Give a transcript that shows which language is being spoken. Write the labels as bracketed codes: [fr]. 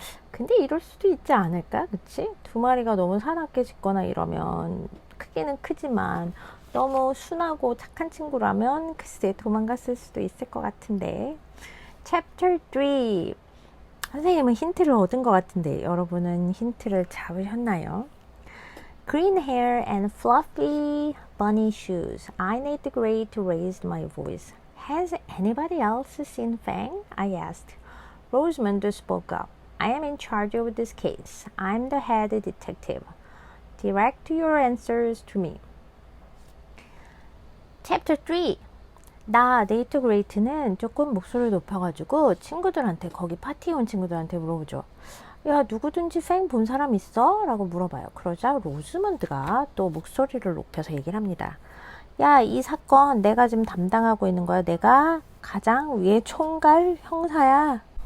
[ko] 근데 이럴 수도 있지 않을까? 그치? 두 마리가 너무 사납게 짖거나 이러면 크기는 크지만 너무 순하고 착한 친구라면 글쎄 도망갔을 수도 있을 것 같은데. [en] Chapter 3. [ko] 선생님은 힌트를 얻은 것 같은데 여러분은 힌트를 잡으셨나요? [en] Green hair and fluffy bunny shoes. I need the gray to raise my voice. Has anybody else seen Fang? I asked. Rosamond spoke up. I am in charge of this case. I'm the head detective. Direct your answers to me. Chapter 3. [ko] 나 네이트 그레이트는 조금 목소리를 높여가지고 친구들한테 거기 파티에 온 친구들한테 물어보죠. 야 누구든지 팽 본 사람 있어? 라고 물어봐요. 그러자 로즈먼드가 또 목소리를 높여서 얘기를 합니다. 야 이 사건 내가 지금 담당하고 있는 거야. 내가 가장 위에 총괄 형사야.